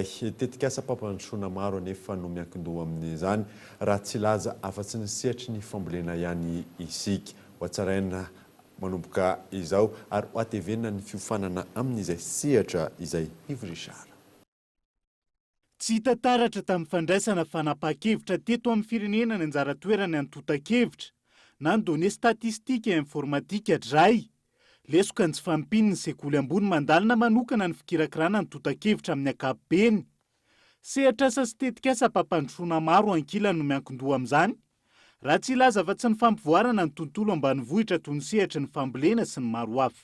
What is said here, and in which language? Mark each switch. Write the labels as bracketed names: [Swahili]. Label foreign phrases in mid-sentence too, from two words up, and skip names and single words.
[Malagasy] Tetikasa mpampandrosoana maro anefa no miankin-doha amin'izany raha tsy laza afa-tsy ny sehatry ny fambolena ihany isika. Ho atsaraina manomboka izao ary ho atevenina ny fiofanana amin'izay sehatra izay Yves Richard. Tsy hita taratra tamin'ny fandraisana fanapa-kevitra teto amin'ny firenena ny anjara toerany antotan-kevitra na ny [French] données statistique et informatique [Malagasy] adray. Lesoka ny tsy fampiny ny sekoly ambony mandalina manokana ny fikirakirana ny totan-kevitra amin'ny ankapobeny. Sehatra asa sy tetikasa mpampandrosoana maro ankilany no miankin-doha amin'izany. Raha tsy ilaza fa tsy ny fampivoarana ny tontolo ambanivohitra toy ny sehatry ny fambolena sy ny maro hafa.